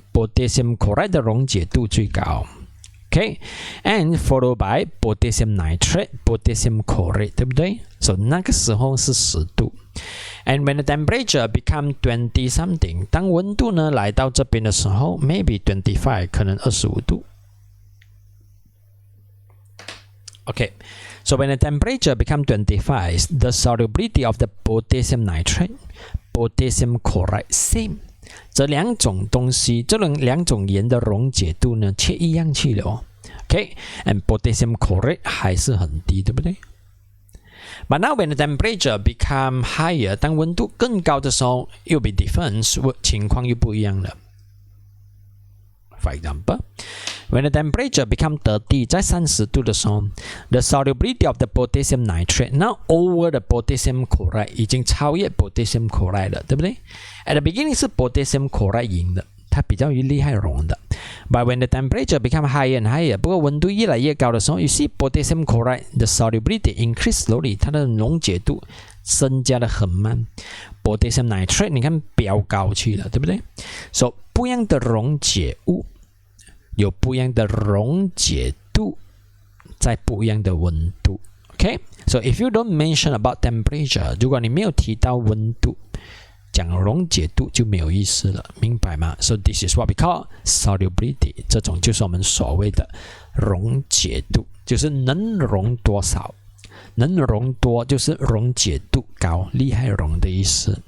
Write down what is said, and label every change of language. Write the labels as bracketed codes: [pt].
[zh] Potassium chloride 的溶解度最高。 [en] Okay, and followed by potassium nitrate, potassium chlorate， [zh] 对不对 [en] ？So [zh] 那个时候是10度。 [en] And when the temperature become 20 something， [zh] 当温度呢来到这边的时候 [en] ，maybe 25， [zh] 可能25度。 [en] Okay, so when the temperature become 25, the solubility of the potassium nitrate, potassium chloride same。 [zh] 这两种东西，这两种盐的溶解度呢，却一样去了哦。 [en] Okay, and potassium chlorate [zh] 还是很低，对不对 [en] ？But now when the temperature become higher， [zh] 当温度更高的时候，又 [en] be different， [zh] 情况又不一样了。 [en] For example, when the temperature become 30， [zh] 在30度的时候 [en] ，the solubility of the potassium nitrate now over the potassium chloride [zh] 已经超越 potassium chloride 了，对不对 [en] ？At the beginning [zh] 是 potassium chloride 赢的，它比较厉害溶的。 [en] But when the temperature become higher and higher， [zh] 不过温度越来越高的时候 [en] ，you see potassium chloride the solubility increase slowly， [zh] 它的溶解度增加的很慢。 potassium nitrate 你看飙高去了，对不对 ？So 不一样的溶解物。有不一样的溶解度，在不一样的温度。 [en] Okay, so if you don't mention about temperature， [zh] 如果你没有提到温度，讲溶解度就没有意思了，明白吗 ？ [en] So this is what we call solubility， [zh] 这种就是我们所谓的溶解度，就是能溶多少，能溶多就是溶解度高，厉害溶的意思。